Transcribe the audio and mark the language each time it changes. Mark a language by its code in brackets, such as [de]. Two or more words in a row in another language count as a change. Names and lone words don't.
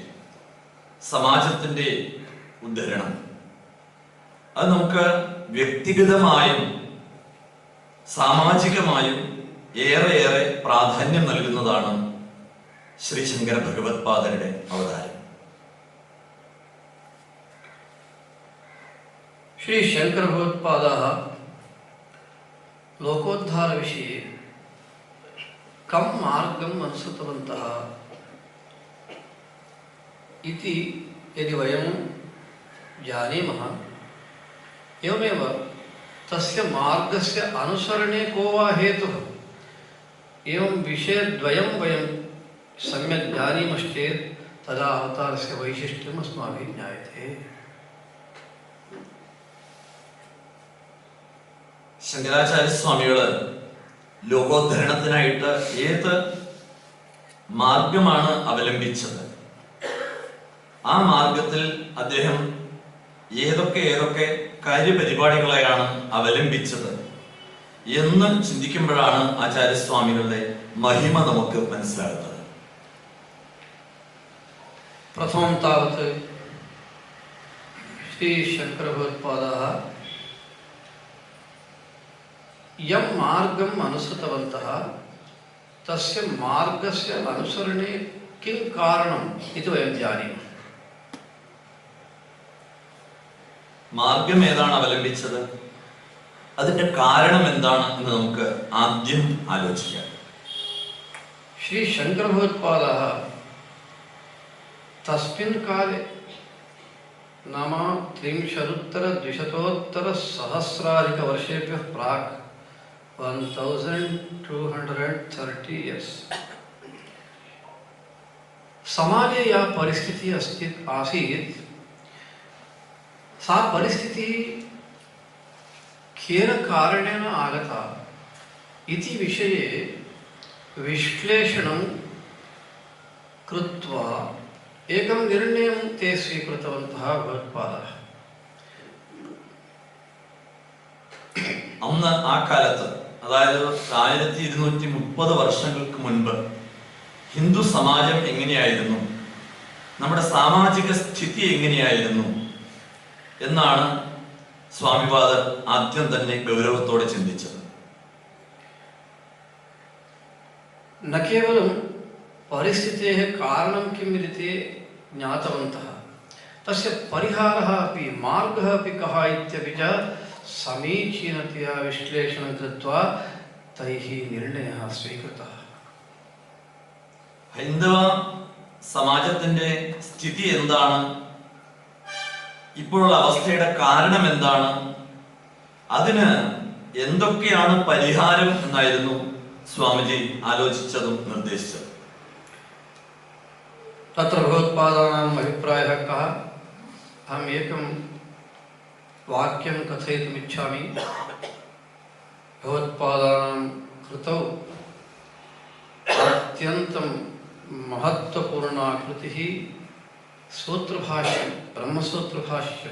[ml] സമാജത്തിന്റെ ഉദ്ധരണം അത് നമുക്ക് വ്യക്തിഗതമായും സാമാജികമായും ഏറെ പ്രാധാന്യം നൽകുന്നതാണ് ശ്രീ ശങ്കര ഭഗവത്പാദരുടെ അവതാരം. [sa] श्री शंकर भगवत्पादाः लोकोद्धार विषये कं मार्गम् अनुसृतवन्तः इति यदि वयं जानीमः, एवमेव तस्य मार्गस्य अनुसरणे को वा हेतुः, एवं विषयद्वयं वयं सम्यक् जानीमश्चेत् तदा अवतारस्य वैशिष्ट्यम् अस्माभिः ज्ञायते। [ml] ശങ്കരാചാര്യസ്വാമികള് ലോകോദ്ധരണത്തിനായിട്ട് ഏത് മാർഗമാണ് അവലംബിച്ചത്, ആ മാർഗത്തിൽ അദ്ദേഹം ഏതൊക്കെ കാര്യപരിപാടികളെയാണ് അവലംബിച്ചത് എന്ന് ചിന്തിക്കുമ്പോഴാണ് ആചാര്യസ്വാമികളുടെ മഹിമ നമുക്ക് മനസ്സിലാകുന്നത്. [sa] प्रथमं तावत् श्री शंकर भगवत्पादाः यं मार्गम् अनुसृतवन्तः तस्य मार्गस्य अनुसरणे किं कारणम् इति वयं जानीमः। [ml] മാർഗം ഏതാണ് അവലംബിച്ചത്, അതിന്റെ കാരണം എന്താണ് എന്ന് നമുക്ക് ആദ്യം ആലോചിക്കാം. [sa] श्री शंकर भगवत्पादाः तस्मिन् काले नाम 3,230 प्राक् 1230 years समाजे या परिस्थितिः आसीत्, सा परिस्थितिः केन कारणेन आगता इति विषये विश्लेषणं कृत्वा एकं निर्णयं ते स्वीकृतवन्तः भगवत्पादाः। [ml] അന്ന് ആ കാലത്ത്, അതായത് 1230 വർഷങ്ങൾക്ക് മുൻപ് ഹിന്ദു സമാജം എങ്ങനെയായിരുന്നു, നമ്മുടെ സാമാജിക സ്ഥിതി എങ്ങനെയായിരുന്നു എന്നാണ് സ്വാമിപാദർ ആദ്യം തന്നെ ഗൗരവത്തോടെ ചിന്തിച്ചത്. [sa] न केवलं परिस्थितेः कारणं किम् इति ते ज्ञातवन्तः, तस्य परिहारः अपि मार्गः अपि कः इत्यपि च समीचीनतया विश्लेषणं कृत्वा तैः निर्णयः स्वीकृतः। [ml] ഹൈന്ദവ സമാജത്തിന്റെ സ്ഥിതി എന്താണ്, ഇപ്പോഴുള്ള അവസ്ഥയുടെ കാരണം എന്താണ്, അതിന് എന്തൊക്കെയാണ് പരിഹാരം എന്നായിരുന്നു സ്വാമിജി ആലോചിച്ചതും നിർദ്ദേശിച്ചതും. [sa] तत्र भगवत्पादानाम् अभिप्रायः कः? अहम् एकं वाक्यं कथयितुमिच्छामि। भगवत्पादानां कृतौ अत्यन्तं महत्त्वपूर्णा कृतिः सूत्रभाष्यं, ब्रह्मसूत्रभाष्यं।